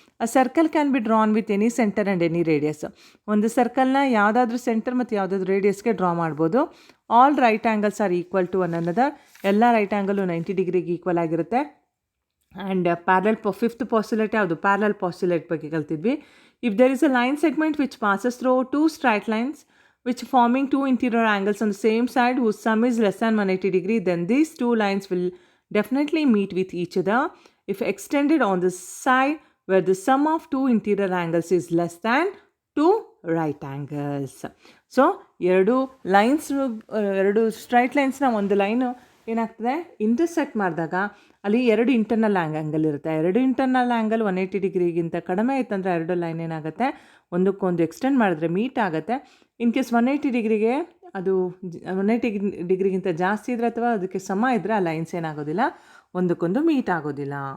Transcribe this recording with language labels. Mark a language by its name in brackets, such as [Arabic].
[English] A circle can be drawn with any centre and any radius. [Kannada] ಒಂದು ಸರ್ಕಲ್ನ ಯಾವುದಾದ್ರೂ centre ಮತ್ತು ಯಾವುದಾದ್ರೂ ರೇಡಿಯಸ್ಗೆ ಡ್ರಾ ಮಾಡ್ಬೋದು. [English] All right angles are equal to one another. [Kannada] ಎಲ್ಲ ರೈಟ್ ಆ್ಯಂಗಲು 90 ಡಿಗ್ರಿಗೆ ಈಕ್ವಲ್ ಆಗಿರುತ್ತೆ. ಆ್ಯಂಡ್ ಪ್ಯಾರಲಲ್ ಫಿಫ್ತ್ ಪಾಸ್ಯುಲೇಟ್ ಯಾವುದು, ಪ್ಯಾರಲಲ್ ಪಾಸ್ಯುಲೇಟ್ ಬಗ್ಗೆ ಕಲ್ತಿದ್ವಿ. [English] If there is a line segment which passes through 2 straight lines which forming 2 interior angles on the same side whose sum is less than 180 degree, then these 2 lines will definitely meet with each other if extended on the side where the sum of 2 interior angles is less than 2 right angles. [Kannada] So ಎರಡು lines, ಎರಡು straight ಲೈನ್ಸ್ನ ಒಂದು line ಏನಾಗ್ತದೆ, intersect ಮಾಡಿದಾಗ ಅಲ್ಲಿ 2 internal angle ಇರುತ್ತೆ. 2 internal angle 180 ಡಿಗ್ರಿಗಿಂತ ಕಡಿಮೆ ಇತ್ತಂದರೆ ಎರಡು ಲೈನ್ ಏನಾಗುತ್ತೆ, ಒಂದಕ್ಕೊಂದು ಎಕ್ಸ್ಟೆಂಡ್ ಮಾಡಿದ್ರೆ ಮೀಟ್ ಆಗುತ್ತೆ. ಇನ್ ಕೇಸ್ 180 ಡಿಗ್ರಿಗೆ ಅದು 180 ಡಿಗ್ರಿಗಿಂತ ಜಾಸ್ತಿ ಇದ್ದರೆ ಅಥವಾ ಅದಕ್ಕೆ ಸಮ ಇದ್ದರೆ ಆ ಲೈನ್ಸ್ ಏನಾಗೋದಿಲ್ಲ, ಒಂದಕ್ಕೊಂದು ಮೀಟ್ ಆಗೋದಿಲ್ಲ.